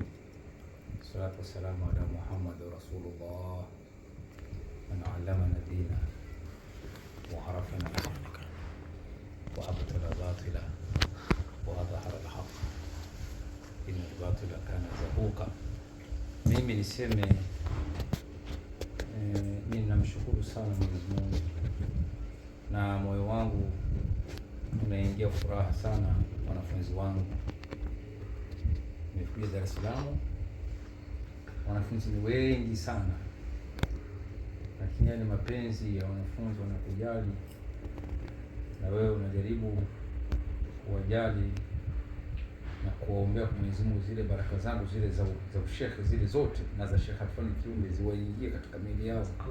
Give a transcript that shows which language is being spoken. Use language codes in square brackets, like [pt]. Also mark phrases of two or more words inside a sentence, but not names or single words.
[ar] الصلاة والسلام على محمد رسول الله من علمنا الدين وعرفنا وأبطل الباطل وأظهر الحق إن الباطل كان زهوقا. [sw] Mimi niseme mimi namshukuru sana Mwenyezi Mungu na moyo wangu unaingia furaha sana. Wanafunzi wangu nimekuja Dar es Salaam, wanafunzi ni wengi sana, lakini ni mapenzi ya wanafunzi wanakujali, na wewe unajaribu kuwajali na kuwaombea kwa Mwenyezi Mungu zile baraka zangu zile za ushekhe zile zote na za Sheikh Alfani Kiumbe ziwaingie katika miili yao,